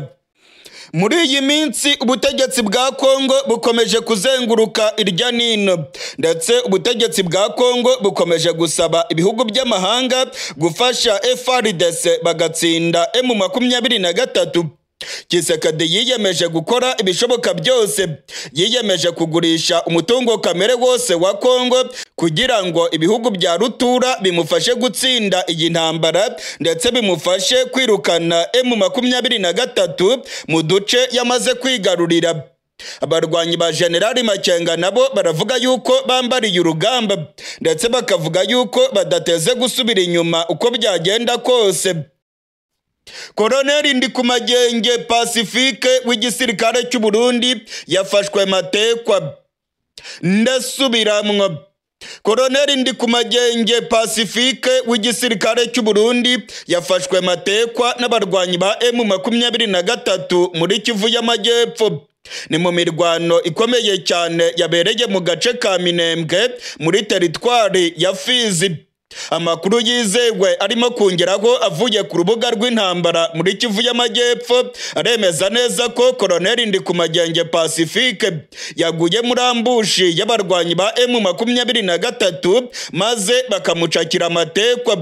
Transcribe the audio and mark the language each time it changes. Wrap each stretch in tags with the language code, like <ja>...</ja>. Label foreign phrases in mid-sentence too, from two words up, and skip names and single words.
<rw>Muri iyi minsi ubutegetsi bwa Congo bukomeje kuzenguruka irya nino ndetse ubutegetsi bwa Congo bukomeje gusaba ibihugu by'amahanga gufasha FARDC bagatsinda M23. Kisekedi yiyemeje gukora ibishoboka byose, yiyemeje kugurisha umutungo kamere wose wa Congo kugira ngo ibihugu bya rutura bimufashe gutsinda iyi ntambara ndetse bimufashe kwirukana M23 mu duce yamaze kwigarurira. Abarwanyi ba General Makenga nabo baravuga yuko bambariye urugamba ndetse bakavuga yuko badateze gusubira inyuma uko byagenda kose. Colonel Ndikumagenge Pacifique w'igisirikare cy'u Burundi yafashwe Matekwa. Ndasubiramwo. Colonel Ndikumagenge Pacifique w'igisirikare cy'u Burundi yafashwe Matekwa n'abarwanyi ba M23 muri Kivu y'Amajyepfo. Ni mu mirwano ikomeye cyane yabereye mu gace ka Minembwe muri teritwari ya Fizi. Amakuru yizewe arimo kongeraho avuye ku rubuga rw'intambara muri Kivu y'Amajyepfo aremeza neza ko Colonel Ndikumagenge Pacifique yaguye muri ambushi y'abarwanyi ba M23 maze bakamucakira Matekwa.</rw>